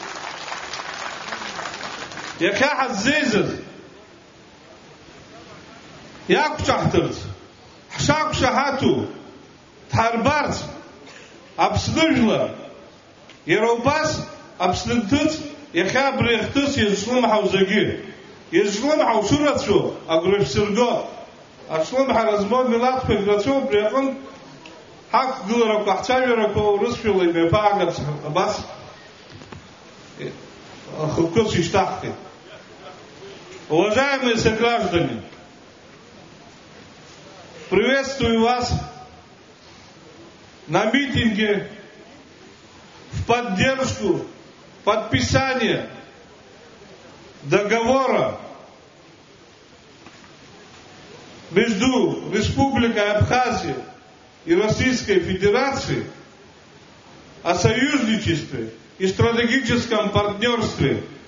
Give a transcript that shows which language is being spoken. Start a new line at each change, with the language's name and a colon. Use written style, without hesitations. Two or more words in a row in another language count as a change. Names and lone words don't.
Abkhazian: Иахьа ҳаззеизаз иақәҿаҳҭырц, ҳшақәшаҳаҭу дҳарбарц Аԥсны жәлар, иара убас Аԥсны нҭыҵ иахьа абри ахҭыс иазҿлымҳау зегьы. Иазҿлымҳау шырацәоу агәра шәсырго, аҿлымҳара змоу милаҭқәак рацәоу, убри аҟынтә ҳақәгыларақәа, ҳцәажәарақәа урысшәала имҩаԥаагарц абас хықәкыс ишьҭаҳхит.
Russian: Уважаемые сограждане, приветствую вас на митинге в поддержку подписания договора между Республикой Абхазия и Российской Федерацией о союзничестве и стратегическом партнерстве.